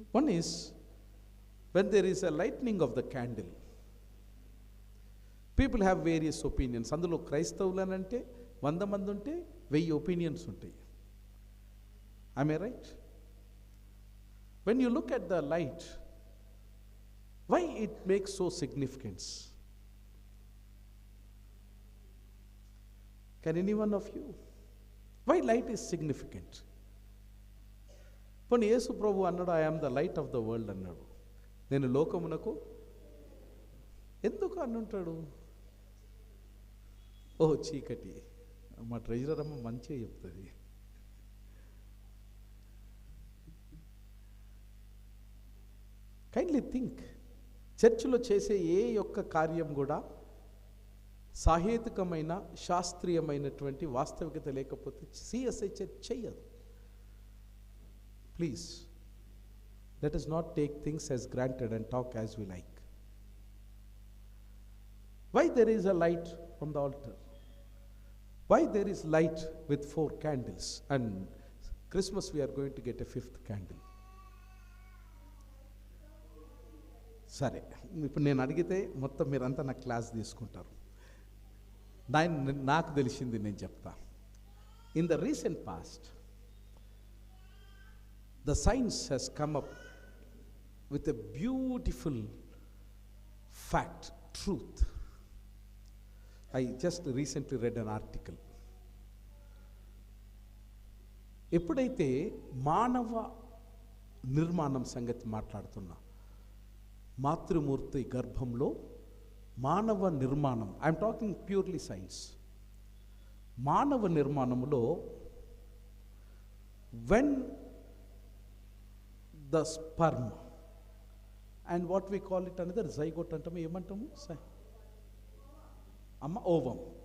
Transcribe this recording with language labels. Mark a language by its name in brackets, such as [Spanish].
[English] One is, when there is a lighting of the candle, people have various opinions. [Telugu] అందులో క్రైస్తవులనంటే 100 మంది ఉంటే 1000 opinions ఉంటాయి. [English] Am I right? When you look at the light, why it makes so significance? Can any one of you? Why light is significant? [Telugu] పోనీ యేసు ప్రభు అన్నాడు, [English] I am the light of the world [Telugu] అన్నాడు. నేను లోకమునకు ఎందుకు అన్నుంటాడు? ఓ చీకటి, మా treasurer అమ్మ మంచిగా చెప్తుంది. [English] kindly think, [Telugu] చర్చిలో చేసే ఏ యొక్క కార్యం కూడా సాహేతుకమైన శాస్త్రీయమైనటువంటి వాస్తవికత లేకపోతే సిఎస్ఐ చర్చ్ చెయ్యదు. [English] Please, let us not take things as granted and talk as we like. Why there is a light on the altar? Why there is light with 4 candles? And Christmas we are going to get a 5th candle. [Telugu] సరే, ఇప్పుడు నేను అడిగితే మొత్తం మీరంతా నా class తీసుకుంటారు. నాకు తెలిసింది నేను చెప్తా. [English] In the recent past, the science has come up with a beautiful fact, truth. I just recently read an article. [Telugu] ఎప్పుడైతే మానవ నిర్మాణం సంగతి మాట్లాడుతున్నా, మాతృమూర్తి గర్భంలో మానవ నిర్మాణం, [English] I'm talking purely science, [Telugu] మానవ నిర్మాణములో [English] when the sperm and what we call it [Telugu] అనేది జైగోట్ అంటాము, ఏమంటాము అమ్మ, ఓవం.